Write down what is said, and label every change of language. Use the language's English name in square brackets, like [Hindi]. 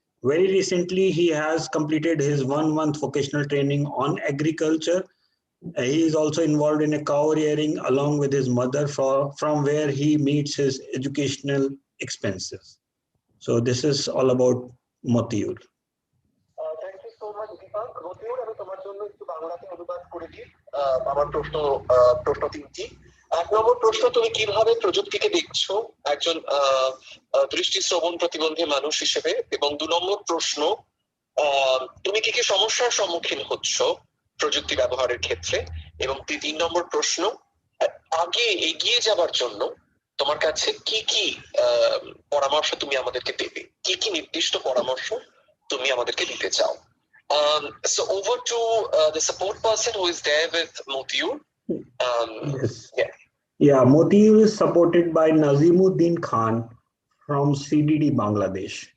[English] Very recently, he has completed his 1-month vocational training on agriculture. He is also involved in a cow rearing along with his mother, from where he meets his educational expenses. So this is all about Mutiur. Thank you so much, Deepak. [Bangla] Mutiur, আমি তোমার জন্য একটু বাংলাতে অনুবাদ করে দিই আমার প্রশ্ন 3টি। 1 নম্বর প্রশ্ন, তুমি কিভাবে প্রযুক্তিকে দেখছো একজন দৃষ্টি শ্রবণ প্রতিবন্ধী মানুষ হিসেবে? এবং 2 নম্বর প্রশ্ন, তুমি কি কি সমস্যার সম্মুখীন হচ্ছ প্রযুক্তি ব্যবহারের ক্ষেত্রে? এবং 3 নম্বর প্রশ্ন, আগে এগিয়ে যাবার জন্য তোমার কাছে কি কি পরামর্শ তুমি আমাদেরকে দেবে? কি কি নির্দিষ্ট পরামর্শ তুমি আমাদেরকে দিতে চাও? [English] So over to the support person who is there with Mutiur. Yes. Yeah, Mutiur is supported by Nazimuddin Khan from CDD Bangladesh.